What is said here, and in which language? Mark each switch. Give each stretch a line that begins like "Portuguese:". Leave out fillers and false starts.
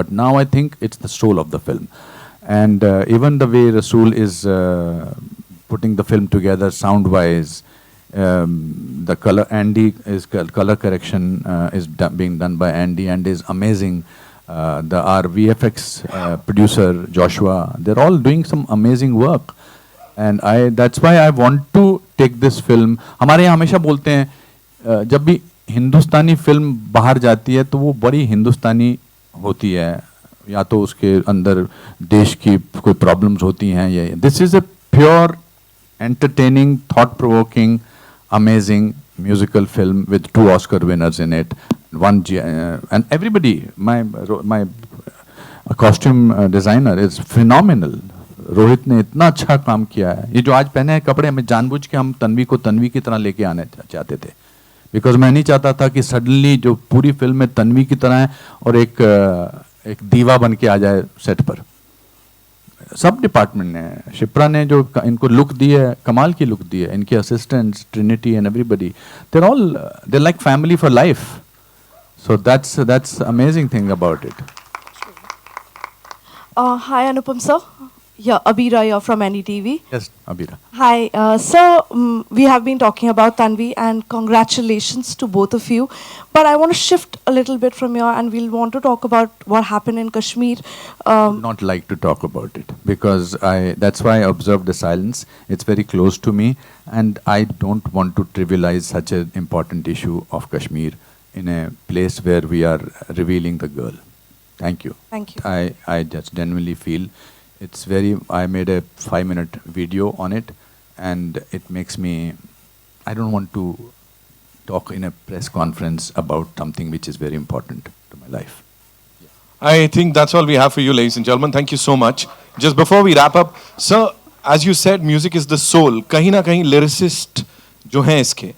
English: But now I think it's the soul of the film. And even the way Rasool is putting the film together sound-wise, the color, color correction is being done by Andy, and is amazing. Our VFX producer, Joshua, they're all doing some amazing work. And that's why I want to take this film.
Hindi: हमारे यहाँ हमेशा बोलते हैं जब भी हिंदुस्तानी film बाहर जाती है तो वो बड़ी हिंदुस्तानी होती है, या तो उसके अंदर देश की कोई प्रॉब्लम्स होती हैं.
English: ये this is a pure entertaining, thought-provoking, amazing musical film with 2 Oscar winners in it. And everybody, my costume designer is phenomenal.
Hindi: Rohit ने इतना अच्छा काम किया है. ये जो आज पहने हैं कपड़े, हमें जानबूझ के हम तन्वी को तन्वी की तरह लेके आने चाहते थे, बिकॉज मैं नहीं चाहता था कि सडनली जो पूरी फिल्म में तन्वी की तरह है और एक दीवा बन के आ जाए सेट पर। सब डिपार्टमेंट ने, शिप्रा ने जो इनको लुक दी है, कमाल की लुक दी है, इनके assistants, Trinity and everybody,
English: they're like family for life. So that's amazing thing about it. Hi Anupam sir. Yeah, Abira here from NDTV. Yes, Abira. Hi, sir. We have been talking about Tanvi, and congratulations to both of you. But I want to shift a little bit from here, and we'll want to talk about what happened in Kashmir. Not like to talk about it because that's why I observed the silence. It's very close to me, and I don't want to trivialize such an important issue of Kashmir in a place where we are revealing the girl. Thank you. Thank you. I just genuinely feel it's very. I made a 5-minute video on it, and it makes me. I don't want to talk in a press conference about something which is very important to my life. I think that's all we have for you, ladies and gentlemen. Thank you so much. Just before we wrap up, sir, as you said, music is the soul.
Hindi: कहीं ना कहीं lyricist जो हैं इसके.